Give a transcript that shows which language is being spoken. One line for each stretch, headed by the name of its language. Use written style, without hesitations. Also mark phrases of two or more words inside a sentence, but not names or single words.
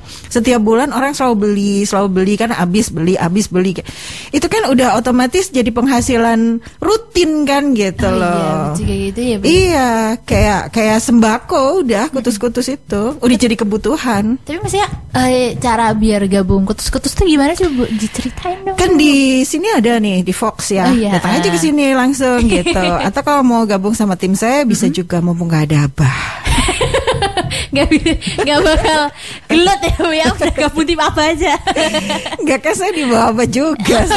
Indonesian: Setiap bulan orang selalu beli kan, habis beli. Itu kan udah otomatis jadi penghasilan rutin kan gitu loh. Iya, juga gitu ya Bu. Iya, kayak sembako udah kutus-kutus itu udah jadi kebutuhan. Tapi maksudnya cara biar gabung kutus-kutus tuh gimana sih Bu? Diceritain dong. Kan di sini ada nih di Fox ya. Datang aja ke sini langsung gitu. Atau kalau mau gabung sama tim saya bisa juga, mumpung gak ada Abah. Gak bakal gelut ya Bu ya, udah gabung tim apa aja. Gak kan saya di bawah Abah juga sama